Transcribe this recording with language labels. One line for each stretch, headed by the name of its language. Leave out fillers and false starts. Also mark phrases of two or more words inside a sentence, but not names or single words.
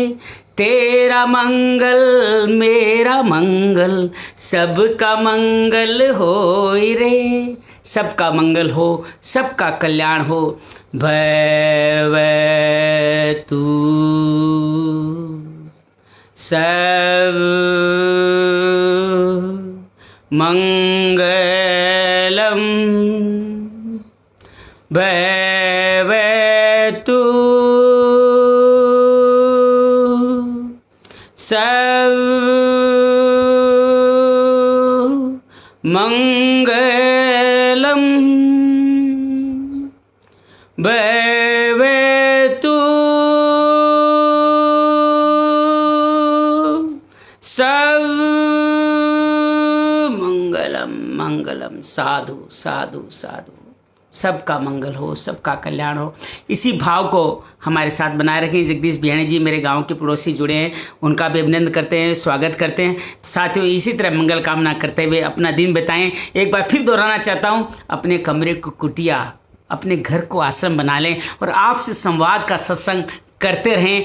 Hindi: तेरा मंगल मेरा मंगल, सबका मंगल होई रे। सबका मंगल हो, सबका कल्याण हो।
Pali: भय तू सब मंगलम, भवतु सब मंगलम, भवतु सब मंगलम मंगलम। साधु साधु साधु।
Hindi: सबका मंगल हो, सबका कल्याण हो। इसी भाव को हमारे साथ बनाए रखें। जगदीश बियाणी जी मेरे गांव के पड़ोसी जुड़े हैं, उनका भी अभिनंदन करते हैं, स्वागत करते हैं। साथियों, इसी तरह मंगल कामना करते हुए अपना दिन बिताएं। एक बार फिर दोहराना चाहता हूं, अपने कमरे को कुटिया, अपने घर को आश्रम बना लें और आपसे संवाद का सत्संग करते रहें।